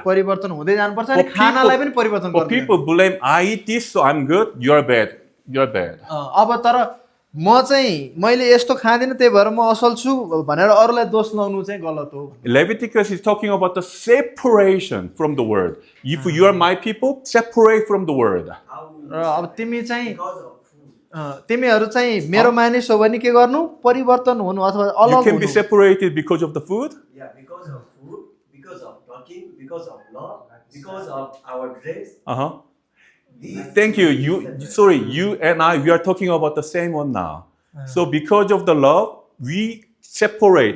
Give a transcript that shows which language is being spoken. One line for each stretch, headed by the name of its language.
Nepali: परिवर्तन हुँदै जानुपर्छ अनि खानालाई पनि परिवर्तन
English: But people blame, I eat this, so I'm good. You're bad. You're bad.
Nepali: अब तर म चाहिँ मैले यस्तो खाँदिनँ त्यही भएर म असल छु भनेर अरूलाई दोष लाउनु चाहिँ गलत हो।
English: Leviticus is talking about the separation from the word. If you are my people, separate from the word.
Nepali: र अब तिमी चाहिँ
English: Because of food.
Nepali: तिमीहरू चाहिँ मेरो मानिस हो भने के गर्नु, परिवर्तन हुनु अथवा
English: You
Nepali: अलग
English: can be
Nepali: हुनु।
English: separated because of the food. Yeah, because of food, because of talking, because of love, because of our dress. Uh-huh. These Thank you. You and I, we are talking about the same one now. So because of the love, we separate.